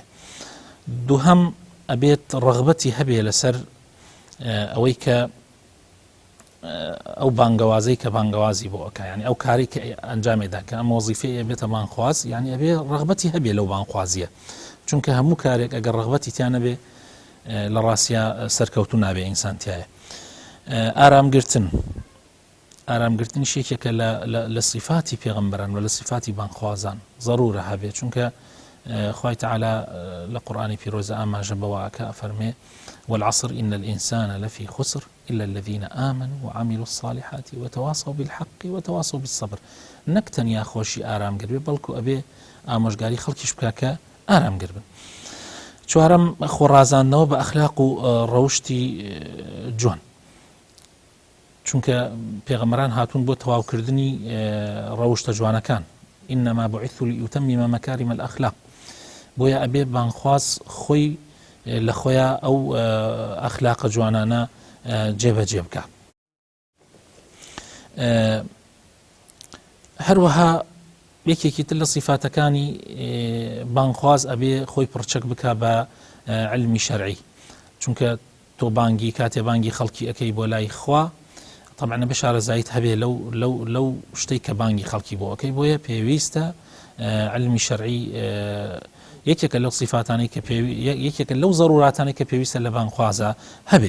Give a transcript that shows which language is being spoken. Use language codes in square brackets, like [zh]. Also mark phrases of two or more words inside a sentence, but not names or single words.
[ckb] دووهەم ئەبێت ڕغبەتی هەبێ لەسەر ئەوەی کە ئەو بانگەوازەی کە بانگەوازی بۆ ئەکا، یعنی ئەو کاری کە ئەنجامێدا کە ئەم وەزیفەیە بێتە بانخواز، یعنی ئەبێ ڕغبەتی هەبێ لەو بانخوازیە، چونکە هەموو کارێک ئەگەر ڕغبەتی تیان نەبێ لە ڕاستیە سەرکەوتو نابێ ئینسانتیایە. ئارامگرتنی شێکێکە لە صفاتی پێغەمبەران و لە صفاتی بانخوازان ضرورە هەبێ، چونکە خوای تعالی لە قورئانی پیرۆزە ئاماژە بەوە ئەکا فەرمێ [ar] والعصر إن الإنسان لفي خسر إلا الذين آمنوا وعملوا الصالحات وتواصوا بالحق وتواصوا بالصبر. [ckb] نەک تەنیا خۆشی ئارامگر بێ بەڵکو ئەبێ ئامۆژگاری خەڵکیش بکا کە ئارامگر بن. چوارەم خۆڕازاندنەوە بە ئەخلاق و ڕەوشتی جوان، چونکە پێغەمبەران هاتوون بۆ تەواوکردنی ڕەوشتە جوانەکان، [ar] إنما بعثوا لأتمم مكارم الأخلاق. [ckb] بۆیە ئەبێ بانخواز خۆی لە خۆیان ئەو ئەخلاقە جوانانە جێبەجێ بکە. هەروەها یەکێکی تر لە صفاتەکانی بانخواز ئەبێ خۆی پڕچەک بکە بە علمی شەرعی، چونکە تۆ بانگی کاتێ بانگی خەڵکی ئەەکەی بۆ لای خوا، طبعا بە شارەزایت هەبێ لەو شتەی کە بانگی خەڵکی بۆ ئەەکەی، بۆیە پێویستە علمی شەرعی یەکێکە لەو صفاتانەی کە یەکێکە لەو ضروراتانەی کە پێویستە لە بانخوازە هەبێ.